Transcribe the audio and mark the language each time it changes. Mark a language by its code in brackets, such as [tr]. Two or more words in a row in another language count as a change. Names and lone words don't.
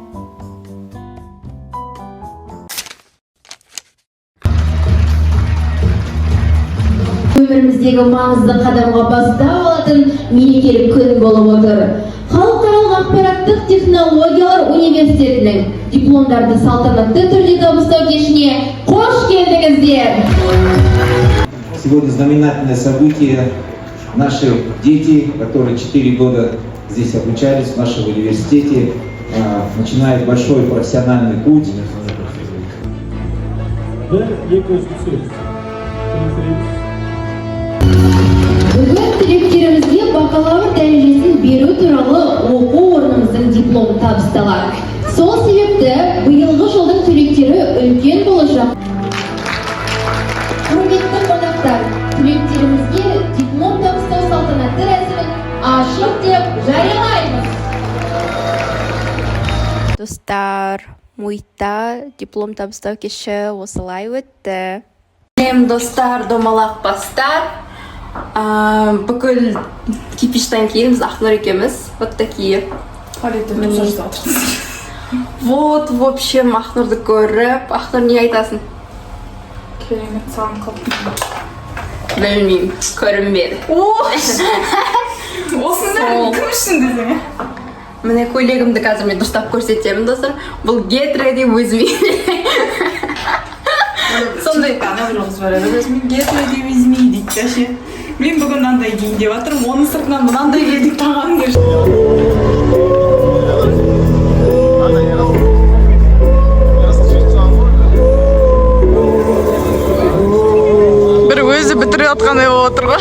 [kk] Өміріміздегі маңызды қадамға бастау алатын мерекелік күн болып отыр. Халықаралық ақпараттық технологиялар университетінің дипломдарды салтанатты түрде табыстау кешіне қош келдіңіздер. [ru] Сегодня знаменательное событие. Наши дети, которые 4 года здесь обучались в нашем университете, начинают большой профессиональный путь. [kk] Бүгін түлектерімізге бакалавр дәрежесін беру туралы оқу орнымыздың дипломы табысталады. Сол себепті биылғы жылдың түлектері үлкен болашақ. Құрметті қонақтар, түлектерімізге диплом табыстау салтанатты рәсімін ашық деп жариялаймыз. Достар, мұйта диплом табыстау кеші осылай өтті. Сәлем достар, домалақ бастар. Бүкіл кипиштен кейін біз Ақнұр екеміз. [ru] Вот такие. Вот, в общем, [kk] Ақнұрды көріп. Ақнұр, не айтасың? Керемет саған қылып. Білмеймін, көрінбеді. Осында кім үшін десең? Міне көйлегімді қазір мен дұрыстап көрсетемін, достар. Бұл [en] get ready with me. [kk] Сондай ана бір қыз бар еді. Мен [en] get ready with me [kk] дейді ше. Мен бүгін мынандай киейін деп жатырмын, оның сыртынан мынандай кидік тағам деп. Бір өзі бітіріп отқандай болып отыр ғой.